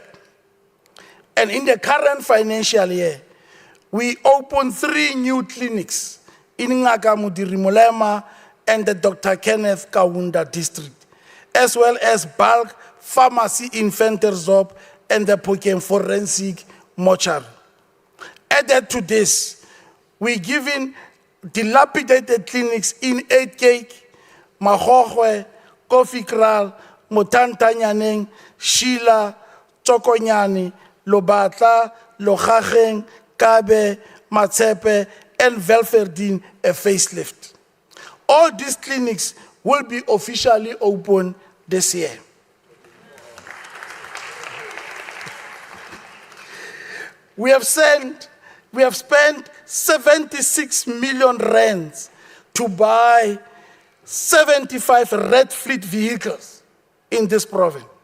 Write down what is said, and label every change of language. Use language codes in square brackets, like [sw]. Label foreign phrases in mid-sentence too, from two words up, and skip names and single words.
[en] And in the current financial year, we opened 3 new clinics in Ngaka Mudiri Mulema and the Dr. Kenneth Kaunda district, as well as bulk pharmacy in Ventersdorp and the Pokem Forensic Mortuary. Added to this, we're giving dilapidated clinics in 8 Cake, Mahogwe, Kofi Kral, Motantanyaneng, Shila, Chokonyani, Lobatla, Lohageng, Kabe, Matsepe, and Velverdien a facelift. All these clinics will be officially open this year. We have spent 76 million rands to buy 75 red fleet vehicles in this province,